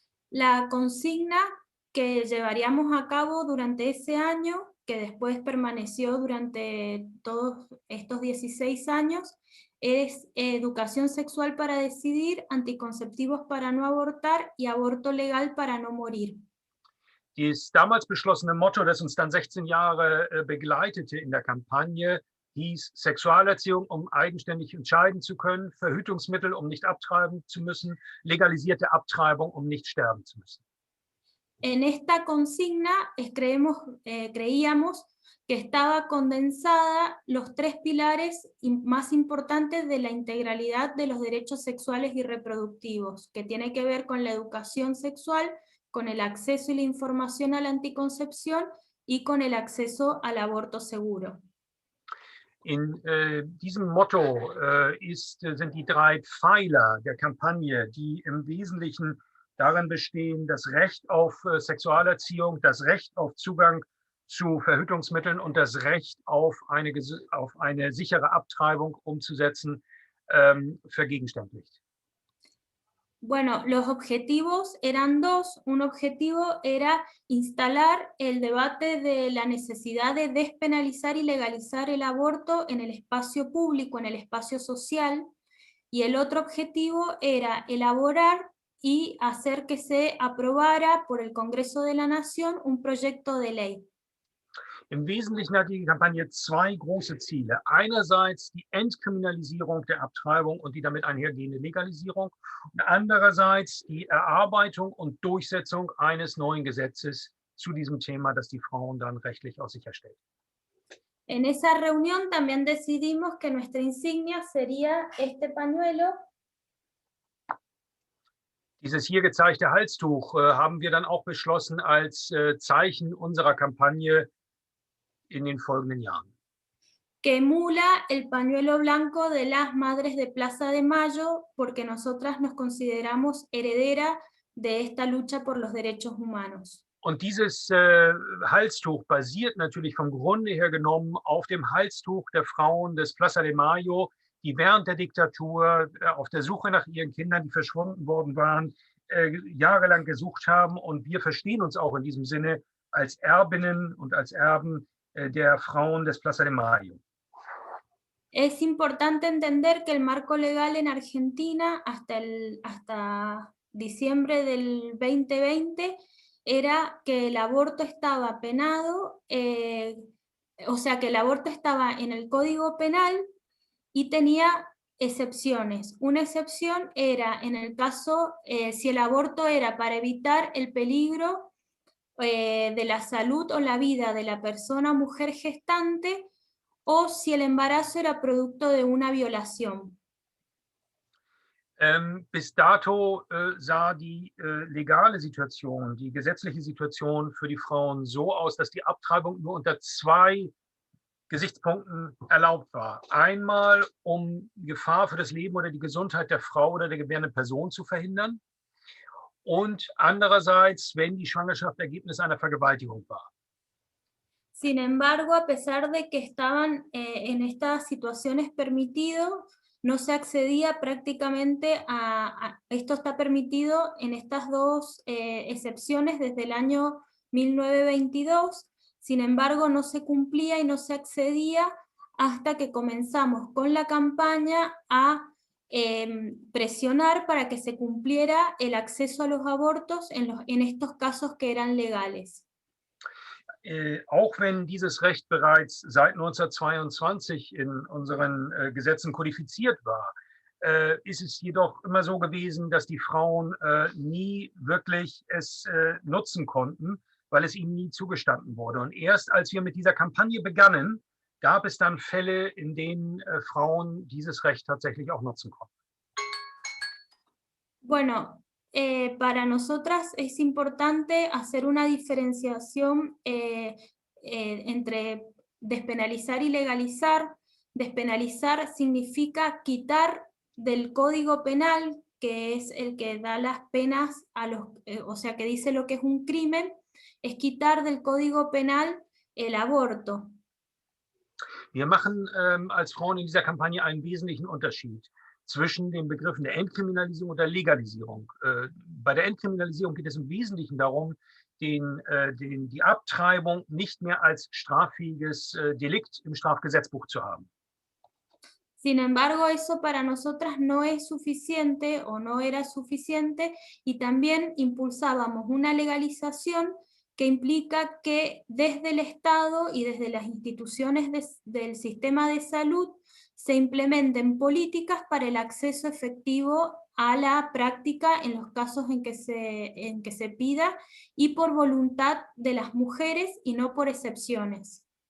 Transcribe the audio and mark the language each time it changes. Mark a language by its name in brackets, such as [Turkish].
[Spanish] La consigna que llevaríamos a cabo durante ese año, que después permaneció durante todos estos 16 años, es educación sexual para decidir, anticonceptivos para no abortar y aborto legal para no morir. [German] Das damals beschlossene Motto, das uns dann 16 Jahre begleitete in der Kampagne, hieß Sexualerziehung, um eigenständig entscheiden zu können, Verhütungsmittel, um nicht abtreiben zu müssen, legalisierte Abtreibung, um nicht sterben zu müssen. [Spanish] En esta consigna creíamos que estaba condensada los tres pilares más importantes de la integralidad de los derechos sexuales y reproductivos, que tiene que ver con la educación sexual, con el acceso y la información a la anticoncepción y con el acceso al aborto seguro. [German] In diesem Motto sind die 3 Pfeiler der Kampagne, die im Wesentlichen darin bestehen, das Recht auf Sexualerziehung, das Recht auf Zugang zu Verhütungsmitteln und das Recht auf eine sichere Abtreibung umzusetzen, vergegenständigt. [Spanish] Bueno, los objetivos eran dos. Un objetivo era instalar el debate de la necesidad de despenalizar y legalizar el aborto en el espacio público, en el espacio social, y el otro objetivo era elaborar y hacer que se aprobara por el Congreso de la Nación un proyecto de ley. [German] Im Wesentlichen hat die Kampagne 2 große Ziele. Einerseits die Entkriminalisierung der Abtreibung und die damit einhergehende Legalisierung und andererseits die Erarbeitung und Durchsetzung eines neuen Gesetzes zu diesem Thema, das die Frauen dann rechtlich auch sicherstellt. [Spanish] En esa reunión también decidimos que nuestra insignia sería este pañuelo. [German] Dieses hier gezeigte Halstuch haben wir dann auch beschlossen als Zeichen unserer Kampagne in den folgenden Jahren. [Spanish] Que emula el pañuelo blanco de las madres de Plaza de Mayo, porque nosotras nos consideramos heredera de esta lucha por los derechos humanos. [German] Und dieses Halstuch basiert natürlich vom Grunde her genommen auf dem Halstuch der Frauen des Plaza de Mayo, die während der Diktatur auf der Suche nach ihren Kindern, die verschwunden worden waren, jahrelang gesucht haben. Und wir verstehen uns auch in diesem Sinne als Erbinnen und als Erben der Frauen des Plaza de Mayo. [Spanish] Es importante entender que el marco legal en Argentina hasta diciembre del 2020 era que el aborto estaba penado, o sea que el aborto estaba en el Código Penal y tenía excepciones. Una excepción era en el caso, si el aborto era para evitar el peligro de la salud o la vida de la persona mujer gestante, o si el embarazo era producto de una violación. [German] Bis dato sah die legale Situation, die gesetzliche Situation für die Frauen so aus, dass die Abtreibung nur unter 2 Gesichtspunkten erlaubt war. Einmal, um Gefahr für das Leben oder die Gesundheit der Frau oder der gebärenden Person zu verhindern. Und andererseits, wenn die Schwangerschaft Ergebnis einer Vergewaltigung war. [Spanish] Sin embargo, a pesar de que estaban en estas situaciones permitido, no se accedía prácticamente esto está permitido en estas dos excepciones desde el año 1922, sin embargo no se cumplía y no se accedía hasta que comenzamos con la campaña a presionar para que se cumpliera el acceso a los abortos en estos casos que eran legales. [German] Auch wenn dieses Recht bereits seit 1922 in unseren Gesetzen kodifiziert war, ist es jedoch immer so gewesen, dass die Frauen nie wirklich es nutzen konnten, weil es ihnen nie zugestanden wurde. Und erst als wir mit dieser Kampagne begannen, gab es dann Fälle, in denen Frauen dieses Recht tatsächlich auch nutzen konnten. [Spanish] Bueno, para nosotras es importante hacer una diferenciación entre despenalizar y legalizar. Despenalizar significa quitar del Código Penal, que es el que da las penas a los, o sea, que dice lo que es un crimen, es quitar del Código Penal el aborto. [German] Wir machen als Frauen in dieser Kampagne einen wesentlichen Unterschied zwischen den Begriffen der Entkriminalisierung und der Legalisierung. Bei der Entkriminalisierung geht es im Wesentlichen darum, die Abtreibung nicht mehr als straffähiges Delikt im Strafgesetzbuch zu haben. [Spanish] Sin embargo, eso para nosotras no es suficiente o no era suficiente, y también impulsábamos una legalización que implica que desde el Estado y desde las instituciones del sistema de salud se implementen políticas para el acceso efectivo a la práctica en los casos en que se pida, y por voluntad de las mujeres y no por excepciones.